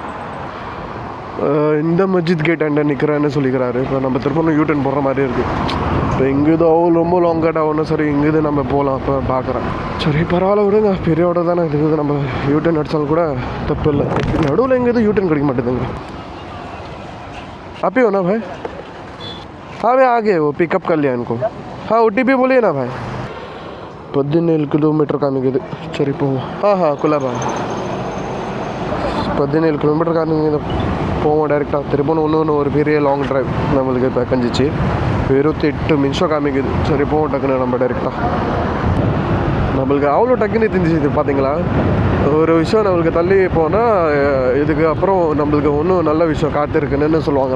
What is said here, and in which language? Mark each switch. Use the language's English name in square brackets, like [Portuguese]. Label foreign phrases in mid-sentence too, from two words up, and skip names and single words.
[Tamil] இந்த மஸ்ஜித் கேட் அண்டை நிற்கிறேன்னு சொல்லிக்கிறாரு. இப்போ நம்ம திருப்பணும் யூட்டர்ன் போடுற மாதிரி இருக்குது. இப்போ இங்கேதோ ரொம்ப [English] long cut [Tamil] ஆகணும். சரி, இங்கேது நம்ம போகலாம். இப்போ பார்க்குறேன். சரி, பரவாயில்ல, விடுங்க, பெரிய ஆர்டர் தானே இருக்குது. நம்ம யூட்டர்ன் அடித்தாலும் கூட தப்பு இல்லை. நடுவில் எங்கேயும் யூட்டர்ன் கிடைக்க மாட்டேதுங்க. [Hindi] आप ही हो ना भाई? हाँ भाई, आ गए, वो पिकअप कर लिया इनको. हाँ, OTP बोलिए ना भाई. [Tamil] 17 கிலோமீட்டர் காமிக்குது. சரி, போவோம். குலாபா 17 கிலோமீட்டர் காமிக்குது. போவோம் டேரெக்டாக. திருப்பணும் ஒன்று ஒரு பெரிய [English] long drive [Tamil] நம்மளுக்கு இப்போ கஞ்சிச்சு. 28 நிமிஷம் காமிக்குது. சரி, போவோம் டக்குன்னு நம்ம டேரெக்டாக. நம்மளுக்கு அவ்வளோ டக்குன்னு தெரிஞ்சிச்சு. இது பார்த்தீங்களா, ஒரு விஷயம் நம்மளுக்கு தள்ளி போனால் இதுக்கு அப்புறம் நம்மளுக்கு ஒன்றும் நல்ல விஷயம் காத்திருக்குன்னு சொல்லுவாங்களே.